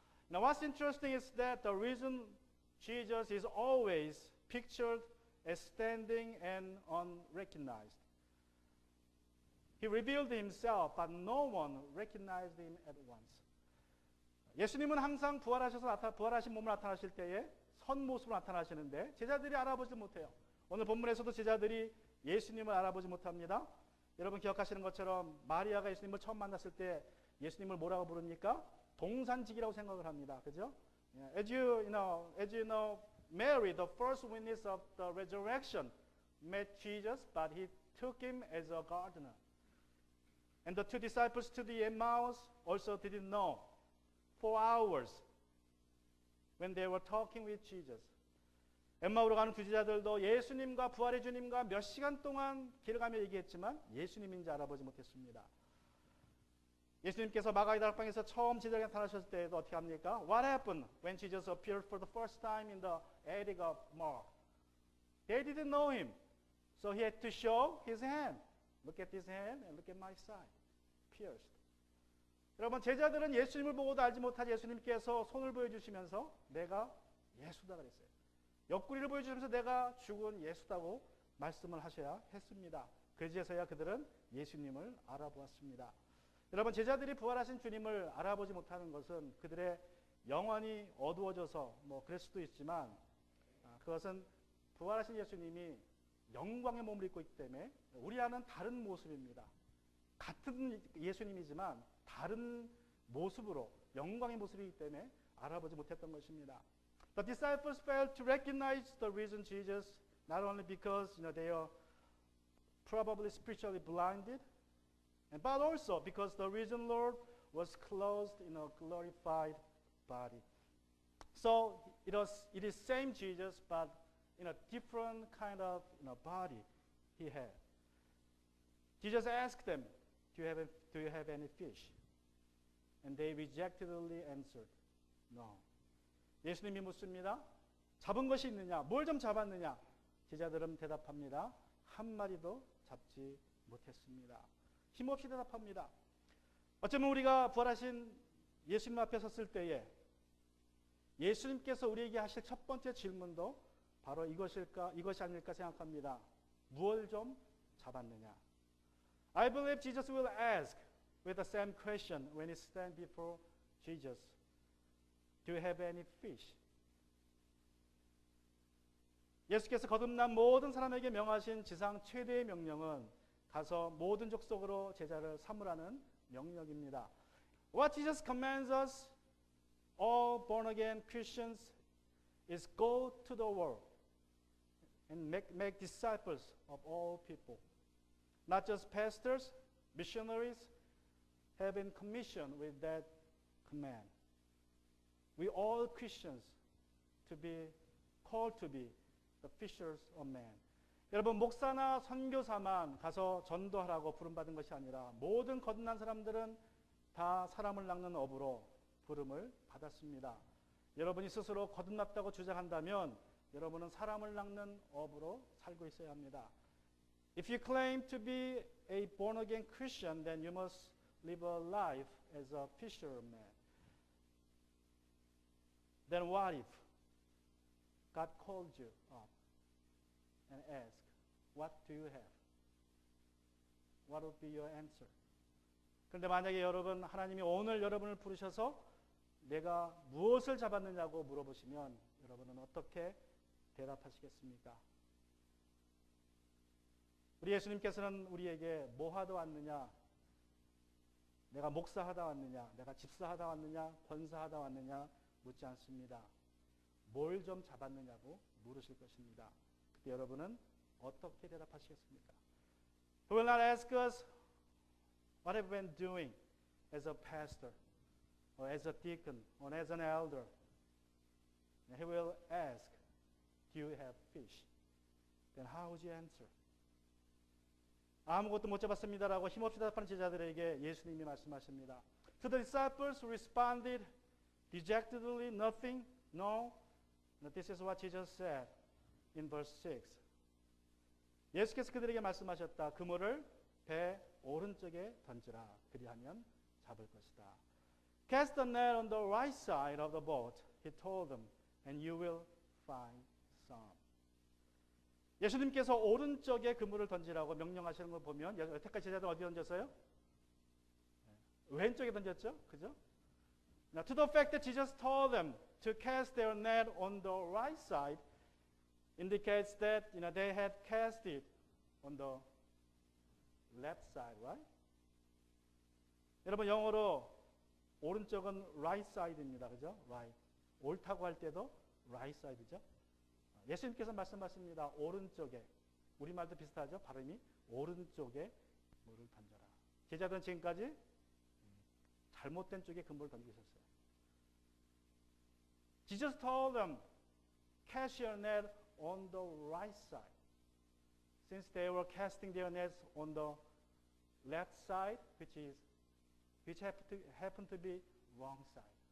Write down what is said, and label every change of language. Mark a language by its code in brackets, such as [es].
[en] Now what's interesting is that the reason Jesus is always pictured as standing and unrecognized. He revealed himself, but no one recognized him at once. [ko] 예수님은 항상 부활하신 몸으로 나타나실 때에 선 모습으로 나타나시는데 제자들이 알아보지 못해요. 오늘 본문에서도 제자들이 예수님을 알아보지 못합니다. 여러분 기억하시는 것처럼 마리아가 예수님을 처음 만났을 때 예수님을 뭐라고 부릅니까? 동산직이라고 생각을 합니다. 그죠? [en] As you know, Mary, the first witness of the resurrection, met Jesus, but he took him as a gardener. And the two disciples to the Emmaus also didn't know for hours when they were talking with Jesus. [ko] 엠마오로 가는 두 제자들도 예수님과 부활의 주님과 몇 시간 동안 길을 가며 얘기했지만 예수님인지 알아보지 못했습니다. 예수님께서 마가의 다락방에서 처음 제자에게 나타나셨을 때도 어떻게 합니까? [en] What happened when Jesus appeared for the first time in the attic of Mark? They didn't know him, so he had to show his hand. Look at his hand and look at my side, pierced. [ko] 여러분 제자들은 예수님을 보고도 알지 못한 예수님께서 손을 보여주시면서 내가 예수다 그랬어요. 옆구리를 보여주면서 내가 죽은 예수다고 말씀을 하셔야 했습니다. 그제서야 그들은 예수님을 알아보았습니다. 여러분 제자들이 부활하신 주님을 알아보지 못하는 것은 그들의 영혼이 어두워져서 그럴 수도 있지만 그것은 부활하신 예수님이 영광의 몸을 입고 있기 때문에 우리와는 다른 모습입니다. 같은 예수님이지만 다른 모습으로 영광의 모습이기 때문에 알아보지 못했던 것입니다. [en] The disciples failed to recognize the risen Jesus, not only because they are probably spiritually blinded, but also because the risen Lord was clothed in a glorified body. So it is same Jesus, but in a different kind of body he had. Jesus asked them, do you have any fish? And they rejectedly answered, no. [ko] 예수님이 묻습니다. 잡은 것이 있느냐? 뭘 좀 잡았느냐? 제자들은 대답합니다. 한 마리도 잡지 못했습니다. 힘없이 대답합니다. 어쩌면 우리가 부활하신 예수님 앞에 섰을 때에 예수님께서 우리에게 하실 첫 번째 질문도 바로 이것이 아닐까 생각합니다. 무엇을 좀 잡았느냐? [en] I believe Jesus will ask with the same question when he stands before Jesus. Do you have any fish? [ko] 예수께서 거듭난 모든 사람에게 명하신 지상 최대의 명령은 가서 모든 족속으로 제자를 삼으라는 명령입니다. [en] What Jesus commands us, all born again Christians, is go to the world and make disciples of all people. Not just pastors, missionaries have been commissioned with that command. We all Christians to be called to be the fishers of men. [ko] 여러분 목사나 선교사만 가서 전도하라고 부름받은 것이 아니라 모든 거듭난 사람들은 다 사람을 낚는 업으로 부름을 받았습니다. 여러분이 스스로 거듭났다고 주장한다면 여러분은 사람을 낚는 업으로 살고 있어야 합니다. [en] If you claim to be a born again Christian, then you must live a life as a fisherman. Then what if God called you up and asked, what do you have? What would be your answer? [ko] 그런데 만약에 여러분 하나님이 오늘 여러분을 부르셔서 내가 무엇을 잡았느냐고 물어보시면 여러분은 어떻게 대답하시겠습니까? 우리 예수님께서는 우리에게 뭐 하다 왔느냐, 내가 목사하다 왔느냐, 내가 집사하다 왔느냐, 권사하다 왔느냐 묻지 않습니다. 뭘 좀 잡았느냐고 물으실 것입니다. 그때 여러분은 어떻게 대답하시겠습니까? [en] He will not ask us what have you been doing as a pastor or as a deacon or as an elder. He will ask, do you have fish? Then how would you answer? [ko] 아무것도 못 잡았습니다라고 힘없이 대답하는 제자들에게 예수님이 말씀하십니다. [en] To the disciples who responded dejectedly, nothing, no. This is what Jesus said in verse 6. [ko] 예수께서 그들에게 말씀하셨다. 그물을 배 오른쪽에 던지라. 그리하면 잡을 것이다. [en] Cast the net on the right side of the boat, he told them, and you will find some. [ko] 예수님께서 오른쪽에 그물을 던지라고 명령하시는 걸 보면 여태까지 제자들 어디 던졌어요? 왼쪽에 던졌죠? 그죠? [en] Now, to the fact that Jesus told them to cast their net on the right side indicates that they had cast it on the left side, right? [ko] 여러분 영어로 오른쪽은 [en] right side [ko] 입니다, 그죠? [en] Right. [ko] 옳다고 할 때도 [en] right side [ko] 죠. 예수님께서 말씀하십니다. 오른쪽에, 우리말도 비슷하죠? 발음이 오른쪽에 물을 던져라. 제자들은 지금까지 잘못된 쪽에 그물을 던지고 있었어요. [en] Jesus told them, cast your net on the right side. Since they were casting their nets on the left side, which happened to be wrong side.